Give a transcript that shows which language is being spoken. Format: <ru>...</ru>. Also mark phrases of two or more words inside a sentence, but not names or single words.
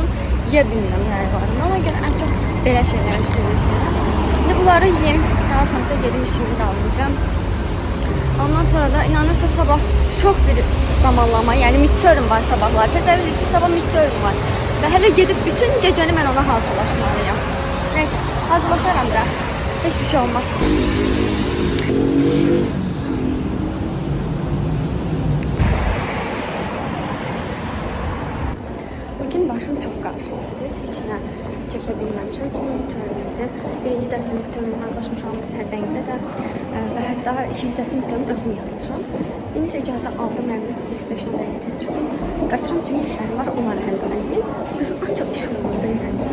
<az>Yeyə bilmirəm hər aylarında. Ona görə ən çox belə şeylərə üstünlük verirəm. İndi bunları yiyeyim. Daha sonra gedim işimi də alacağım. Ondan sonra da inanırsa sabah çox bir zamanlama, yəni midterm var sabahlar. Təsəvvür edin ki, sabah midterm var. Və hələ gedib bütün gecəni mən ona hazırlaşmalıyam.</az> <tr>Neyse, hazırlaşaram da. Hiçbir şey olmaz. Bugün başım çok karışıktı.</tr> <az>Hiç ne çəkə bilməmişəm. Çünki midtermdə birinci dərsdə midtermə hazırlaşmışam təzəngdə də və hətta ikinci dərsdə midtermin özünü yazmışam. İndi isə icazə aldım, mənim 5-10 dəqiqə tez çıxım. Qaçıram çünki işlərim var, onları həll etməliyim. Qızım ancaq iş olmalı öyrəncəm.</az>